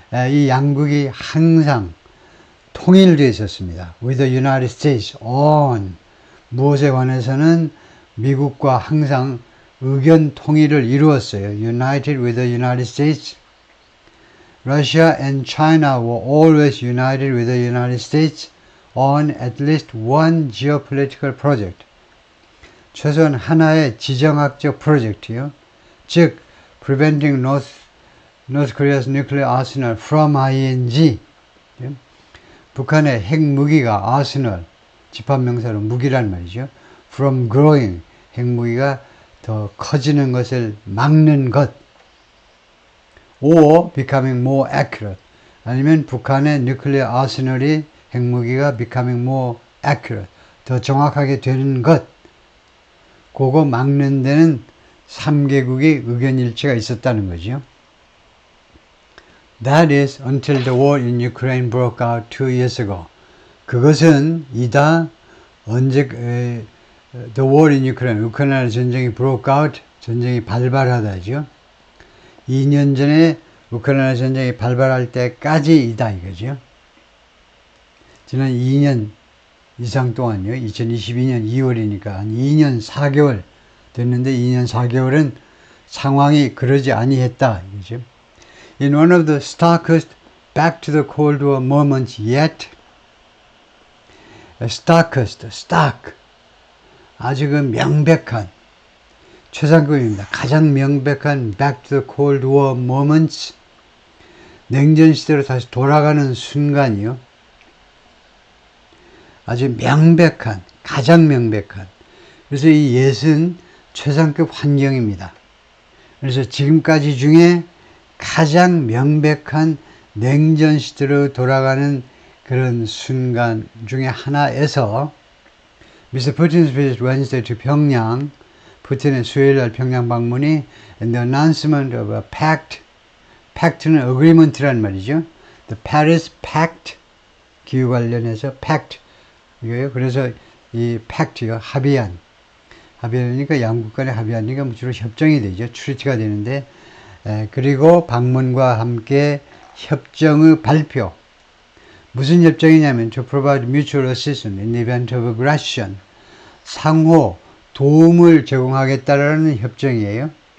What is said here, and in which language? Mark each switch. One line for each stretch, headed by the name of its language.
Korean: 이 양국이 항상 통일되어 있었습니다.
English: with the United States on
Korean: 무엇에 관해서는 미국과 항상 의견 통일을 이루었어요.
English: united with the United States. Russia and China were always united with the United States on at least one geopolitical project.
Korean: 최소한 하나의 지정학적 프로젝트요.
English: 즉, preventing North Korea's nuclear arsenal from ING.
Korean: 북한의 핵무기가 arsenal, 집합명사로 무기란 말이죠.
English: from growing,
Korean: 핵무기가 더 커지는 것을 막는 것.
English: or becoming more accurate.
Korean: 아니면 북한의 nuclear arsenal이 핵무기가
English: becoming more accurate,
Korean: 더 정확하게 되는 것. 그거 막는 데는 3개국의 의견 일치가 있었다는 거죠.
English: That is until the war in Ukraine broke out 2 years ago.
Korean: 그것은 이다 언제
English: the war in Ukraine,
Korean: 우크라이나 전쟁이
English: broke out,
Korean: 전쟁이 발발하다죠. 2년 전에 우크라이나 전쟁이 발발할 때까지이다 이거죠. 지난 2년 이상 동안요. 2022년 2월이니까 한 2년 4개월 됐는데 2년 4개월은 상황이 그러지 아니했다. 이거죠.
English: In one of the starkest back to the Cold War moments yet, starkest, stark,
Korean: 아주 그 명백한, 최상급입니다. 가장 명백한
English: back to the Cold War moments,
Korean: 냉전 시대로 다시 돌아가는 순간이요. 아주 명백한, 가장 명백한. 그래서 이 예은 최상급 환경입니다. 그래서 지금까지 중에 가장 명백한 냉전 시대로 돌아가는 그런 순간 중에 하나에서 Mr.
English: Putin's visit Wednesday to 평양,
Korean: 푸틴의 수요일날 평양 방문이
English: and the announcement of a pact, pact는 agreement란 말이죠.
Korean: The Paris Pact, 기후 관련해서 pact, 이거예요. 그래서 이 pact요, 합의하니까 양국 간에 합의하니까 주로 협정이 되죠. 트리티가 되는데 그리고 방문과 함께 협정의 발표. 무슨 협정이냐면
English: to provide mutual assistance in the event of aggression.
Korean: 상호 도움을 제공하겠다라는 협정이에요.